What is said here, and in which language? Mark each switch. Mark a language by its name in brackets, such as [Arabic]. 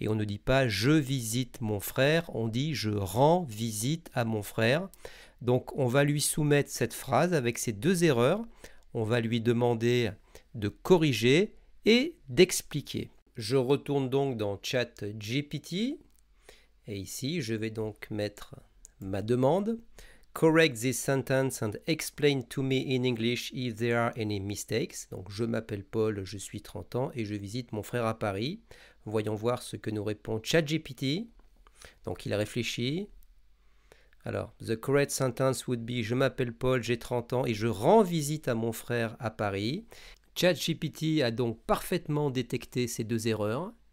[French] Et on ne dit pas « je visite mon frère », on dit « je rends visite à mon frère ». Donc on va lui soumettre cette phrase avec ces 2 erreurs. On va lui demander de corriger et d'expliquer. Je retourne donc dans ChatGPT. Et ici, je vais donc mettre ma demande. [English] Correct this sentence and explain to me in English if there are any mistakes. [French] Donc je m'appelle Paul, je suis 30 ans et je visite mon frère à Paris. Voyons voir ce que nous répond ChatGPT. Donc il réfléchit. Alors, [English] the correct sentence would be [French] je m'appelle Paul, j'ai 30 ans et je rends visite à mon frère à Paris. ChatGPT a donc parfaitement détecté ces 2 erreurs.